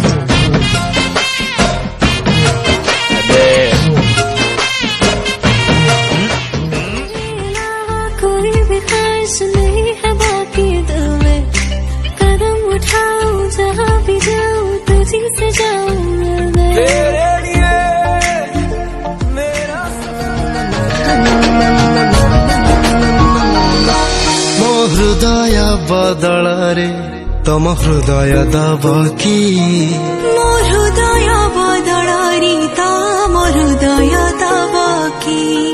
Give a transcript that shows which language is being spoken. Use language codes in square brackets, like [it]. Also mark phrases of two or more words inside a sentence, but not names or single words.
[hi] कोई भी ख्वाहिश नहीं है बाकी दिल में, कदम उठाऊं जहाँ भी जाऊं तुझी से जाऊं मिलने। [or] ମୋ ହୃଦୟ ବଦଳରେ ତମ ହୃଦୟ ଦବ କି? ମୋ ହୃଦୟ ବଦଳରେ ତମ ହୃଦୟ ଦବ କି?